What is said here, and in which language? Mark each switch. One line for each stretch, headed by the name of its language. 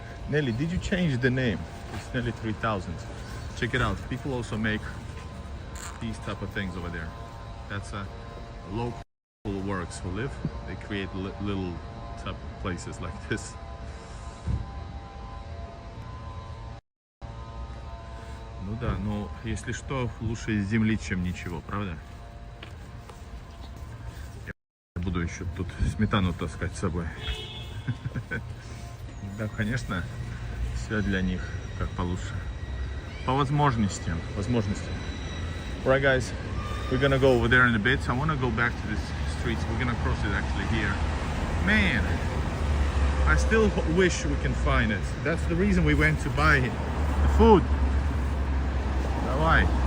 English: Nelly, did you change the name? It's Nelly 3000. Check it out. People also make these type of things over there. That's a local works who live. They create little type of places like this.
Russian: Ну да, но если что, лучше из земли, чем ничего, правда? Я буду еще тут сметану таскать с собой. Да, конечно, все для них как получше. По возможностям.
English: Alright guys, we're gonna go over there in a bit. I wanna go back to this street. We're gonna cross it actually here. Man, I still wish we can find it. That's the reason we went to buy the food. Why?